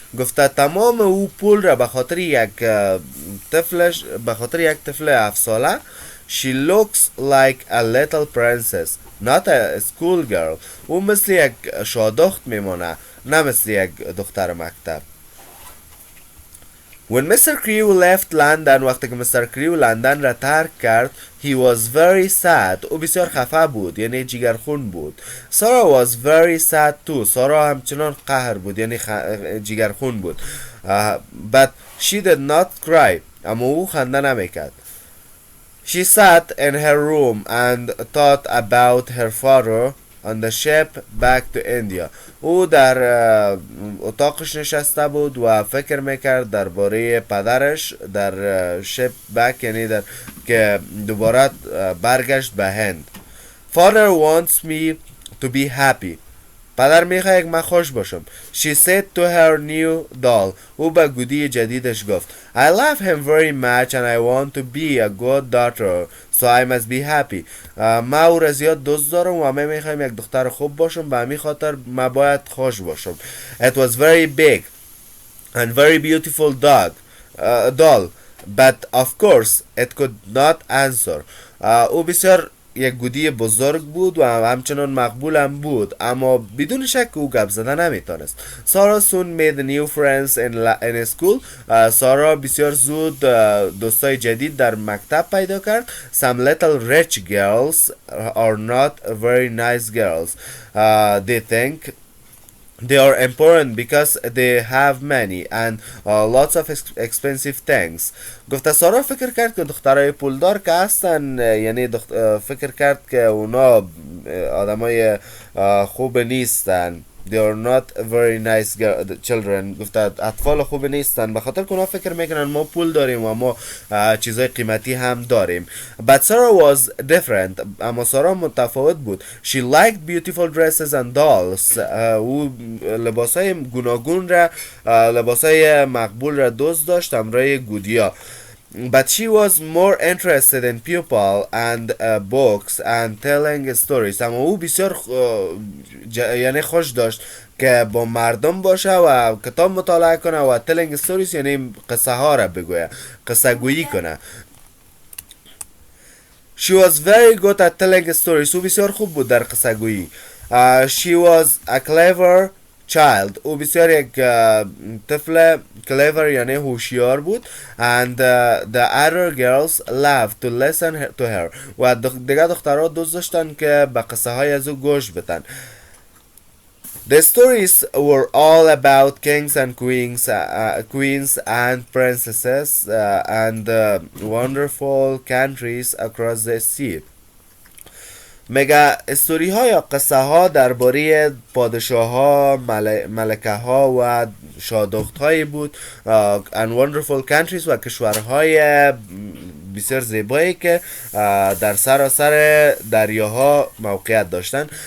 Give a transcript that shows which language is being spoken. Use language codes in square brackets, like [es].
[fa] گفته تمام او پول را به خاطر یک طفل 7 ساله. [en] She looks like a little princess, not a school girl. [fa] او مثل یک شادخت میمونه نه مثل یک دختر مکتب. [en] When Mr. Crew left London [fa] وقتی که Mr. Crew لندن را ترک کرد [en] he was very sad. [fa] او بسیار خفه بود یعنی جیگرخون بود. [en] Sarah was very sad too. [fa] سارا همچنان قهر بود یعنی جیگرخون بود. [en] But she did not cry. [fa] اما او خنده نمیکرد. [en] She sat in her room and thought about her father on the ship back to India. [fa] او در اتاقش نشسته بود و فکر میکرد درباره پدرش در شپ بک یعنی در که دوباره برگشت به هند. [en] Father wants me to be happy. [fa] پدر میخواد من خوش باشم. [en] She said to her new doll. [fa] او به گودی جدیدش گفت [en] I love him very much and I want to be a good daughter so I must be happy. [fa] ما او را زیاد دوست دارم و من میخوایم یک دختر خوب باشم به همین خاطر من باید خوش باشم. [en] It was very big and very beautiful doll but of course it could not answer. [fa] او بسیار یک گودی بزرگ بود و همچنان مقبول هم بود اما بدون شک او گپ زدن نمیتونست. [en] Sarah soon made new friends in school. [fa] سارا بسیار زود دوستای جدید در مکتب پیدا کرد. [en] Some little rich girls are not very nice girls. They think they are important because they have many and lots of expensive things. [fa] گفته سارا فکر کرد که دخترای پولدار که هستن یعنی فکر کرد که اونا آدمای خوب نیستن. [en] They are not very nice children. [fa] گفته اطفال خوب نیستن به خاطر که اونا فکر میکنن ما پول داریم و ما چیزای قیمتی هم داریم. [en] But Sarah was different. [fa] اما سارا متفاوت بود. [en] She liked beautiful dresses and dolls. [fa] او لباسای گوناگون را لباسای مقبول را دوست داشت همراه گودیا. [en] But she was more interested in people and books and telling stories. [fa] اما او بسیار یعنی خوش داشت که با مردم باشه و کتاب مطالعه کنه و [en] telling stories [fa] یعنی قصه ها را بگویه، قصه گویی کنه. [en] She was very good at telling stories. [fa] او بسیار خوب بود در قصه گویی. [en] She was a clever child. [fa] او بسیار یک طفل clever یعنی هوشیار بود. [en] And the other girls loved to listen to her. [fa] و دیگه دخترها دوست داشتن که به قصه های از او گوش بدن. [en] The stories were all about kings and queens and princesses and wonderful countries across the sea. [fa] مگه استوری ها یا قصه ها درباره پادشاه ها، ملکه ها و شادخت هایی بود [en] and wonderful countries [fa] و کشورهای بسیار زیبایی که در سراسر دریاها موقعیت داشتن.